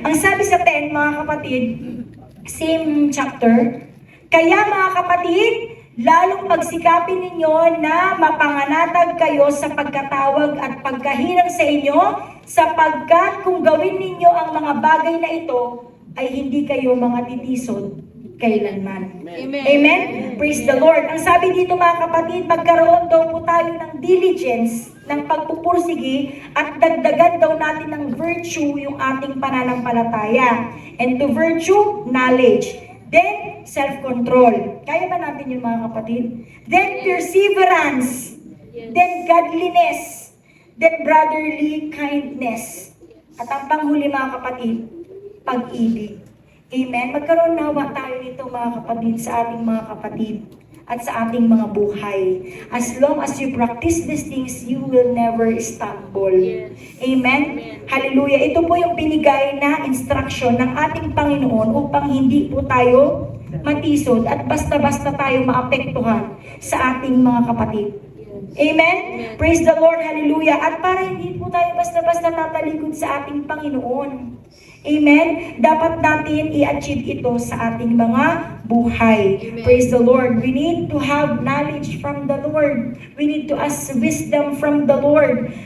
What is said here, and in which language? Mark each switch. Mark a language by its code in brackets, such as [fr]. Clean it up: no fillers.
[tl] Ang sabi sa 10, mga kapatid, same chapter, kaya mga kapatid, lalong pagsikapin ninyo na mapanganatag kayo sa pagkatawag at pagkahinang sa inyo, sapagkat kung gawin ninyo ang mga bagay na ito, ay hindi kayo mga titisod kailanman. Amen. [en] Amen? Praise the Lord. [tl] Ang sabi dito, mga kapatid, magkaroon daw po tayo ng diligence, ng pagpupursige, at dagdagan daw natin ng virtue yung ating pananampalataya. [en] And to virtue, knowledge. Then, self-control. [tl] Kaya ba natin yung mga kapatid? [en] Then, perseverance. Then, godliness. Then, brotherly kindness. [tl] At ang panghuli, mga kapatid, pag-ibig. Amen? Magkaroon nawa tayo nito, mga kapatid, sa ating mga kapatid at sa ating mga buhay. [en] As long as you practice these things, you will never stumble. Amen? Hallelujah. [tl] Ito po yung binigay na instruction ng ating Panginoon upang hindi po tayo matisod at basta-basta tayo maapektuhan sa ating mga kapatid. Amen? [en] Praise the Lord. [tl] Hallelujah. At para hindi po tayo basta-basta tatalikod sa ating Panginoon. Amen? Dapat natin i-achieve ito sa ating mga buhay. Amen. [en] Praise the Lord. We need to have knowledge from the Lord. We need to ask wisdom from the Lord.